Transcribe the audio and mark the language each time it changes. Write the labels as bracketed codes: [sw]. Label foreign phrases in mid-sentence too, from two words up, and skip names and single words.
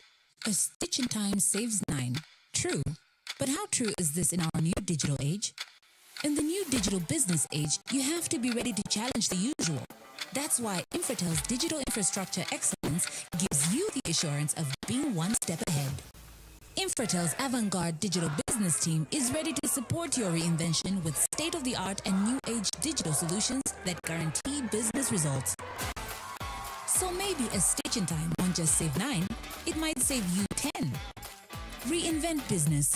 [en] A stitch in time saves 9. True. But how true is this in our new digital age? In the new digital business age, you have to be ready to challenge the usual. That's why Infratel's digital infrastructure excellence gives you the assurance of being one step ahead. Infratel Infratel's avant-garde digital business team is ready to support your reinvention with state-of-the-art and new-age digital solutions that guarantee business results. So maybe a stitch in time won't just save 9, it might save you 10. Reinvent business.